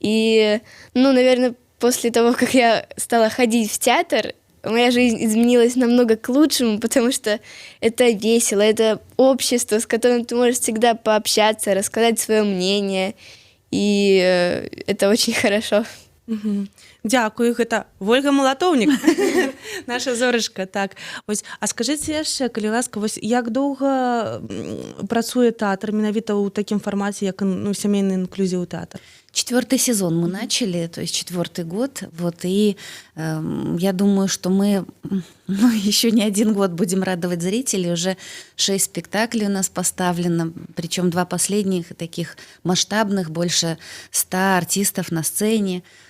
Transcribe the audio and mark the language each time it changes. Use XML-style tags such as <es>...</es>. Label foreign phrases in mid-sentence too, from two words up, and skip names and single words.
<ru>И, ну, наверное, после того, как я стала ходить в театр, моя жизнь изменилась намного к лучшему, потому что это весело, это общество, с которым ты можешь всегда пообщаться, рассказать свое мнение, и это очень хорошо.</ru> <be>Дзякую, гэта Вольга Малатоўнік, наша зорачка. Так. Вось, а скажыце яшчэ, калі ласка, вось як доўга працуе тэатр менавіта ў такім фармаце, як сямейны інклюзіў тэатр?</be> <ru>4-й сезон мы начали, то есть 4-й год. Вот, и я думаю, что мы еще не 1 год будем радовать зрителей. Уже 6 спектаклей у нас поставлено, причем 2 последних таких масштабных, больше 100 артистов на сцене.</ru>